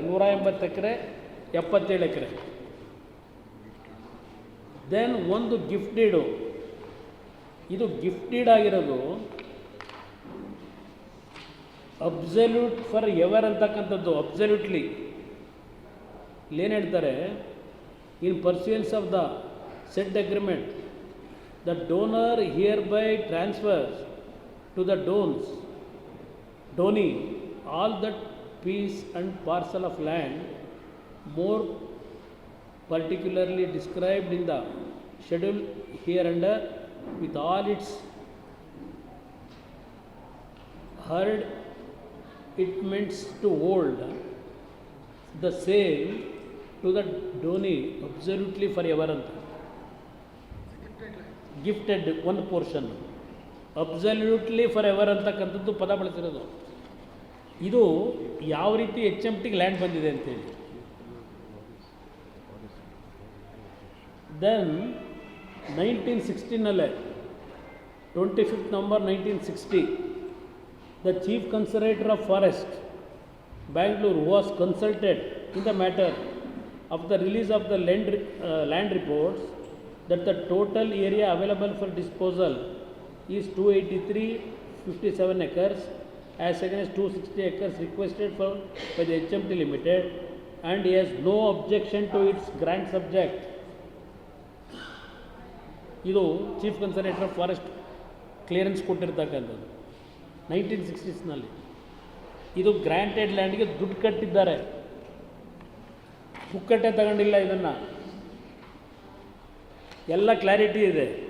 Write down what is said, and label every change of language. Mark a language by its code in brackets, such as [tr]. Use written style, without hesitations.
[kn] 180 ಎಕರೆ, 77 ಎಕರೆ. Then ಒಂದು gift deed. ಇದು gift deed ಆಗಿರೋದು [en] absolute for ever [kn] ಅಂತಕ್ಕಂಥದ್ದು. [en] absolutely [kn] ಇಲ್ಲೇನು ಹೇಳ್ತಾರೆ, [en] In pursuance of the said agreement the donor hereby transfers to the donee all that piece and parcel of land more particularly described in the schedule hereunder with all its hereditaments to hold the same to the donee absolutely forever ಅಂತ. [kn] Gifted ಒಂದು portion [en] absolutely for ever [kn] ಅಂತಕ್ಕಂಥದ್ದು ಪದ ಬಳಸಿರೋದು. ಇದು ಯಾವ ರೀತಿ HMTಗೆ land ಬಂದಿದೆ ಅಂತೇಳಿ. [en] Then 1916ನಲ್ಲೇ 25th November 1960 the chief conservator of forest Bangalore was consulted in the matter of the release of the land reports that the total area available for disposal is 283.57 acres as against 260 acres requested for by the HMT Limited, and he has no objection to its grant subject. [kn] ಇದು chief conservator of forest clearance ಕೊಟ್ಟಿರ್ತಕ್ಕಂಥದ್ದು 1960ಸ್ನಲ್ಲಿ. ಇದು granted ಲ್ಯಾಂಡ್ಗೆ ದುಡ್ಡು ಕಟ್ಟಿದ್ದಾರೆ, ಪುಕ್ಕಟ್ಟೆ ತಗೊಂಡಿಲ್ಲ. ಇದನ್ನು ಎಲ್ಲ clarity ಇದೆ.